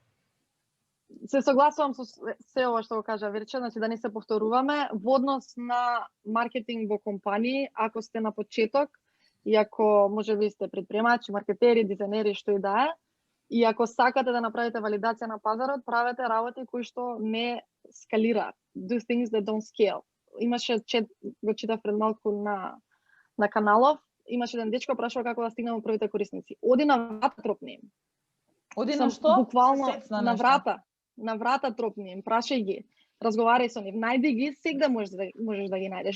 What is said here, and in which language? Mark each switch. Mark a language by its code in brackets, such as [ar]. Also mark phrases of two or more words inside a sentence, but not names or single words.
[mk] Се согласувам со се ова што го кажа Верче, значи да не се повторуваме. Во однос на маркетинг во компании, ако сте на почеток, и ако можеби сте предприемачи, маркетери, дизајнери, што и да е, и ако сакате да направите валидација на пазарот, правете работи кои што не скалираат. [en] Do things that don't scale. [mk] Имаше го читав пред малку на каналов, имаше еден дечко прашува како да стигнеме првите корисници. Оди на врата тропни им. Оди Сам на што? Буквално Сецна на нешто. врата. На врата тропни им, прашај ги, разговарај со нив, најди ги, сегде можеш да ги најдеш.